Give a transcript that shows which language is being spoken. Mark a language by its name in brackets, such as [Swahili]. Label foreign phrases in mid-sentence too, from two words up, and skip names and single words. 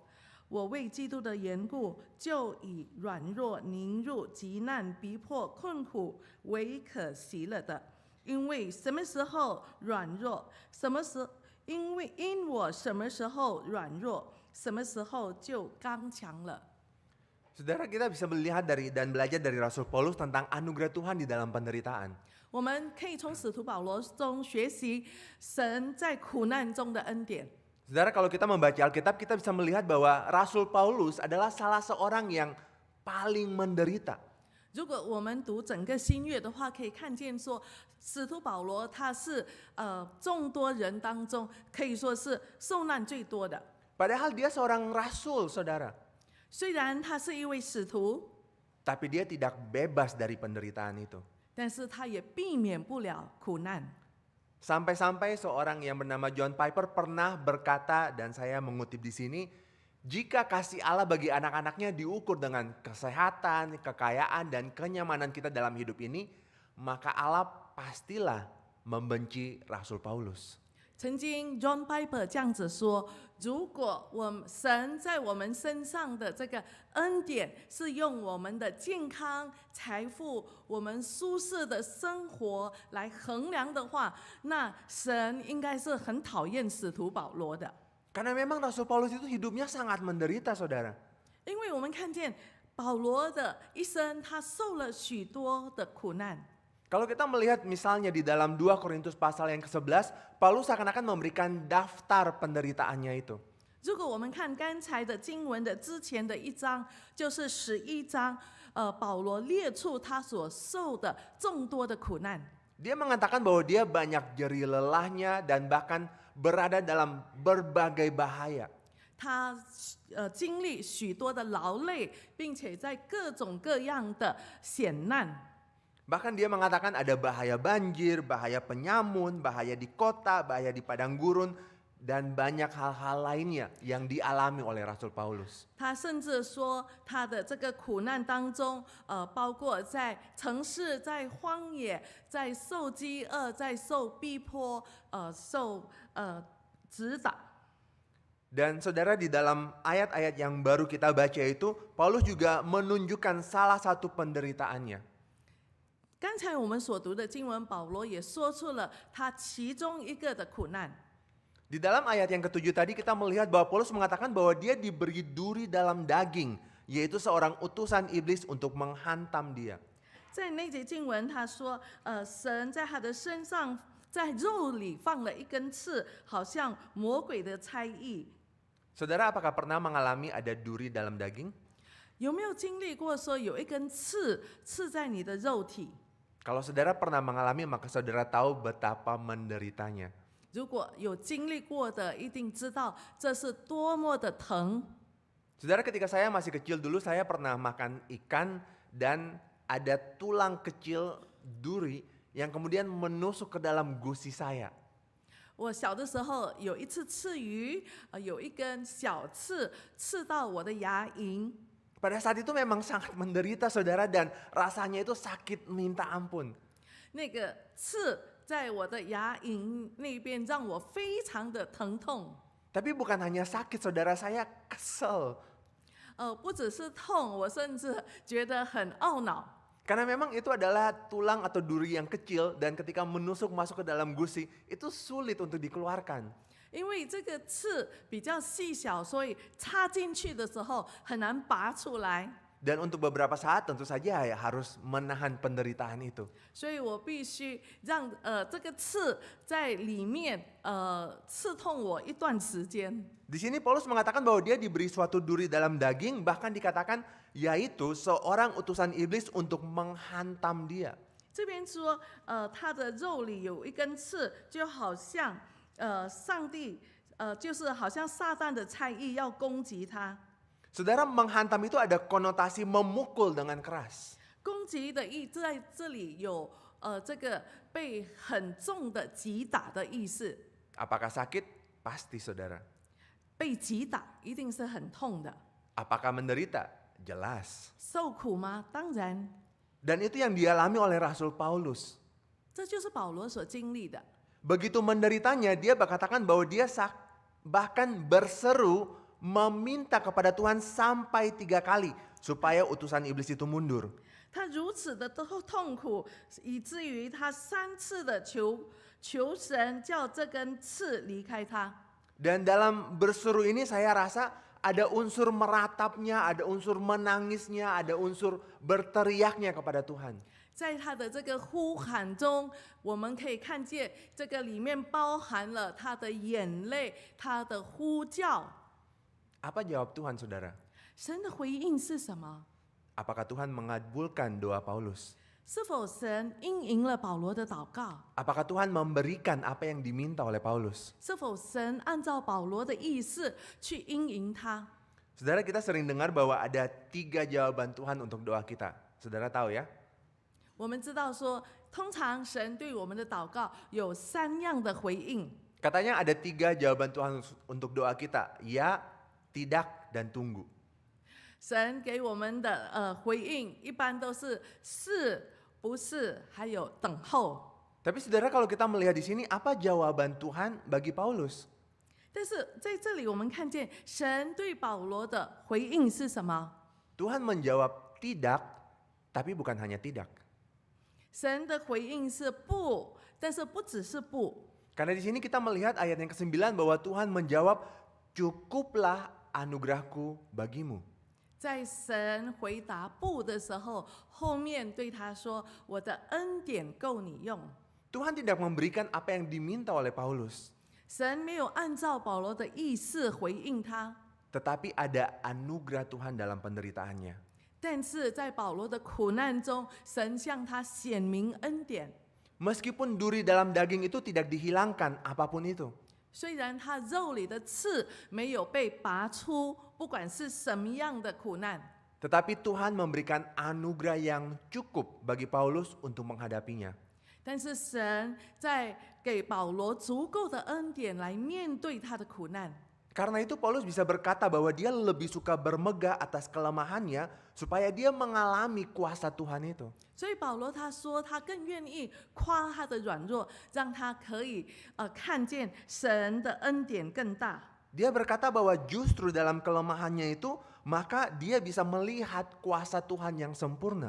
[Chinese] 我为基督的缘故，就以软弱、凌辱、急难、逼迫、困苦为可喜乐的。因为什么时候软弱，因我什么时候软弱，什么时候就刚强了。” [Indonesian] Saudara, kita bisa melihat dan belajar dari Rasul Paulus tentang anugerah Tuhan di dalam penderitaan. [Chinese] 我们可以从使徒保罗中学习神在苦难中的恩典。 [Indonesian] Saudara, kalau kita membaca Alkitab, kita bisa melihat bahwa Rasul Paulus adalah salah seorang yang paling menderita. [Chinese] 如果我们读整个新约的话，可以看见说，使徒保罗他是众多人当中可以说是受难最多的。 [Indonesian] Padahal dia seorang rasul, saudara. [Chinese] 虽然他是一位使徒， [Indonesian] Tapi dia tidak bebas dari penderitaan itu. [Chinese] 但是他也避免不了苦难。 [Indonesian] Sampai-sampai seorang yang bernama John Piper pernah berkata, dan saya mengutip di sini, jika kasih Allah bagi anak-anaknya diukur dengan kesehatan, kekayaan, dan kenyamanan kita dalam hidup ini, maka Allah pastilah membenci Rasul Paulus. [Chinese] 曾经 John Piper 这样子说：“如果神在我们身上的这个恩典是用我们的健康、财富、我们舒适的生活来衡量的话，那神应该是很讨厌使徒保罗的。 [Indonesian] Karena memang Rasul Paulus itu hidupnya sangat menderita, saudara. [Chinese] 因为我们看见保罗的一生，他受了许多的苦难。” [Indonesian] Kalau kita melihat misalnya di dalam 2 Korintus pasal yang ke-11, Paulus seakan-akan memberikan daftar penderitaannya itu. [Chinese] 如果我们看刚才的经文的之前的一章，就是11章，保罗列出他所受的众多的苦难。 [Indonesian] Dia mengatakan bahwa dia banyak jerih lelahnya dan bahkan berada dalam berbagai bahaya. [Chinese] 他经历许多的劳累，并且在各种各样的险难。 [Indonesian] Bahkan dia mengatakan ada bahaya banjir, bahaya penyamun, bahaya di kota, bahaya di padang gurun, dan banyak hal-hal lainnya yang dialami oleh Rasul Paulus. [Chinese] 他甚至说，他的这个苦难当中，包括在城市、在荒野、在受饥饿、在受逼迫、受指打。 [Indonesian] Dan saudara, di dalam ayat-ayat yang baru kita baca itu, Paulus juga menunjukkan salah satu penderitaannya. [Chinese] 刚才我们所读的经文，保罗也说出了他其中一个的苦难。 [Indonesian] Di dalam ayat yang ke-7 tadi kita melihat bahwa Paulus mengatakan bahwa dia diberi duri dalam daging, yaitu seorang utusan iblis untuk menghantam dia. [Chinese] 在那节经文，他说，神在他的身上，在肉里放了一根刺，好像魔鬼的差役。 [Indonesian] Saudara, apakah pernah mengalami ada duri dalam daging? [Chinese] 有没有经历过说有一根刺刺在你的肉体？ [Indonesian] Kalau saudara pernah mengalami, maka saudara tahu betapa menderitanya. [Chinese] 如果有经历过的，一定知道这是多么的疼。 [Indonesian] Saudara, ketika saya masih kecil dulu, saya pernah makan ikan dan ada tulang kecil duri yang kemudian menusuk ke dalam gusi saya. [Chinese] 我小的时候有一次吃鱼，有一根小刺刺到我的牙龈。 [Indonesian] Pada saat itu memang sangat menderita, saudara, dan rasanya itu sakit minta ampun. [Chinese] 那个刺在我的牙龈那边让我非常的疼痛。 [Indonesian] Tapi bukan hanya sakit, saudara, saya kesel. [Chinese] 不只是痛，我甚至觉得很懊恼。 [Indonesian] Karena memang itu adalah tulang atau duri yang kecil dan ketika menusuk masuk ke dalam gusi, itu sulit untuk dikeluarkan. [Chinese] 因为这个刺比较细小，所以插进去的时候很难拔出来。 [Indonesian] Dan untuk beberapa saat tentu saja ya harus menahan penderitaan itu. [Chinese] 所以我必须让这个刺在里面刺痛我一段时间。 [Indonesian] Di sini Paulus mengatakan bahwa dia diberi suatu duri dalam daging, bahkan dikatakan yaitu seorang utusan iblis untuk menghantam dia. [Chinese] 这边说他的肉里有一根刺，就好像上帝就是好像撒旦的差役要攻击他。 [Indonesian] Saudara, menghantam itu ada konotasi memukul dengan keras. [Chinese] 攻击的意在这里有这个被很重的击打的意思。 [Indonesian] Apakah sakit? Pasti, saudara. [Chinese] 被击打一定是很痛的。 [Indonesian] Apakah menderita? Jelas. [Chinese] 受苦吗？当然， [Indonesian] Dan itu yang dialami oleh Rasul Paulus. [Chinese] 这就是保罗所经历的。 [Indonesian] Begitu menderitanya, dia berkatakan bahwa dia bahkan berseru meminta kepada Tuhan sampai 3 kali supaya utusan iblis itu mundur. [Chinese] 他如此的痛苦，以至于他3次的求神叫这根刺离开他。 [Indonesian] Dan dalam berseru ini saya rasa ada unsur meratapnya, ada unsur menangisnya, ada unsur berteriaknya kepada Tuhan. [Chinese] 在他的这个呼喊中，我们可以看见这个里面包含了他的眼泪，他的呼叫。 [Indonesian] Apa jawab Tuhan, saudara? [Chinese] 神的回应是什么？ [Indonesian] Apakah Tuhan mengabulkan doa Paulus? [Chinese] 是否神应允了保罗的祷告？ [Indonesian] Apakah Tuhan memberikan apa yang diminta oleh Paulus? [Chinese] 是否神按照保罗的意思去应允他？ [Indonesian] Saudara, kita sering dengar bahwa ada 3 jawaban Tuhan untuk doa kita. Saudara tahu ya? [Chinese] 我们知道说，通常神对我们的祷告有3样的回应。 [Indonesian] Katanya ada 3 jawaban Tuhan untuk doa kita. Ya, tidak, dan tunggu. [Chinese] 神给我们的回应一般都是是、不是，还有等候。 [Indonesian] Tapi saudara, kalau kita melihat di sini, apa jawaban Tuhan bagi Paulus? [Chinese] 但是在这里我们看见神对保罗的回应是什么？ [Indonesian] Tuhan menjawab tidak, tapi bukan hanya tidak. [Chinese] 神的回应是不，但是不只是不。 [Indonesian] Karena di sini kita melihat ayat yang ke-9 bahwa Tuhan menjawab, cukuplah anugerahku bagimu. [Chinese] 在神回答不的时候，后面对他说：“我的恩典够你用。” [Indonesian] Tuhan tidak memberikan apa yang diminta oleh Paulus, [Chinese] 神没有按照保罗的意思回应他， [Indonesian] tetapi ada anugerah Tuhan dalam penderitaannya. [Chinese] 但是在保罗的苦难中，神向他显明恩典。 [Indonesian] Meskipun duri dalam daging itu tidak dihilangkan, apapun itu. [Chinese] 虽然他肉里的刺没有被拔出，不管是什么样的苦难， [Indonesian] Tetapi Tuhan memberikan anugerah yang cukup bagi Paulus untuk menghadapinya. [Chinese] 但是神在给保罗足够的恩典来面对他的苦难。 [Indonesian] Karena itu Paulus bisa berkata bahwa dia lebih suka bermegah atas kelemahannya supaya dia mengalami kuasa Tuhan itu. [Chinese] 所以保罗他说，他更愿意夸他的软弱，让他可以看见神的恩典更大。 [Indonesian] Dia berkata bahwa justru dalam kelemahannya itu, maka dia bisa melihat kuasa Tuhan yang sempurna.